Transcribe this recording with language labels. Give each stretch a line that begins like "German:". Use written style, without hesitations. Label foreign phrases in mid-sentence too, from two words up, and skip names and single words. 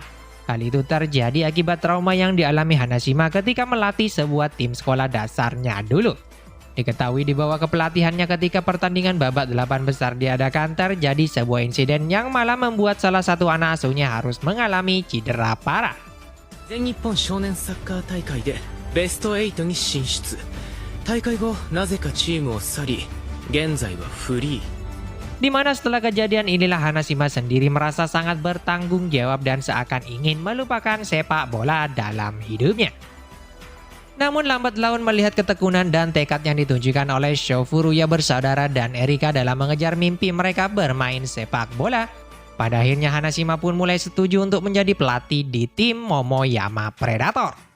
Indonesian: Hal itu terjadi akibat trauma yang dialami Hanashima ketika melatih sebuah tim sekolah dasarnya dulu. Diketahui di bawah kepelatihannya ketika pertandingan babak 8 besar diadakan terjadi sebuah insiden yang malah membuat salah satu anak asuhnya harus mengalami cedera parah.
Japanese: 全日本少年サッカー大会でベスト8に進出。大会後なぜかチームを去り、現在はフリー。
Indonesian: Di mana setelah kejadian inilah Hanashima sendiri merasa sangat bertanggung jawab dan seakan ingin melupakan sepak bola dalam hidupnya. Namun lambat laun melihat ketekunan dan tekad yang ditunjukkan oleh Sho, Furuya bersaudara dan Erika dalam mengejar mimpi mereka bermain sepak bola, pada akhirnya Hanashima pun mulai setuju untuk menjadi pelatih di tim Momoyama Predator.